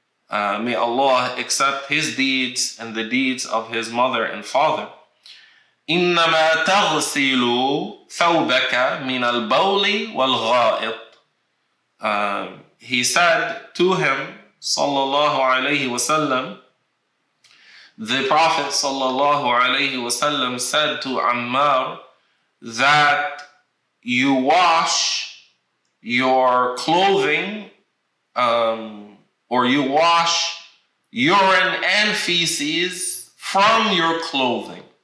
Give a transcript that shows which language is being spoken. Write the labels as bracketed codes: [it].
[en] May Allah accept his deeds and the deeds of his mother and father. [ar] إنما تغسل ثوبك من البول والغائط. [en] He said to him, sallallahu alayhi wasallam, the Prophet sallallahu alayhi wasallam said to Ammar that you wash your clothing, or you wash urine and feces from your clothing.